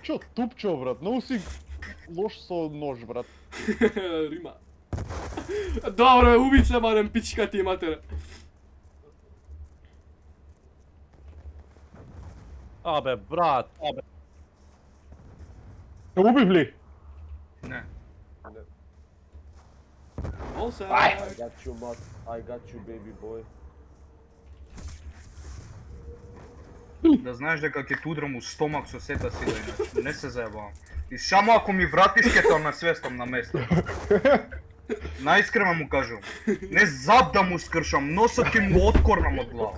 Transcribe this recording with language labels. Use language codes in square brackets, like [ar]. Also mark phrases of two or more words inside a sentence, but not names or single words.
[mk] Тупчо, тупчо, брат. Многу си лош со нож, брат. Рима. Добро, уби се барем пичка ти матера. Абе, брат. Убив ли? Не. Олса. [en] I got you, mat. I got you, baby boy. [mk] Да знаеш дека ќе те удрам у стомак со сета сила, иначе не се заебавам. И само ако ми вратиш ќе те насвестам на место. Наискрено му кажувам. Не зад да му скршам, носот ќе му откорнам од глава.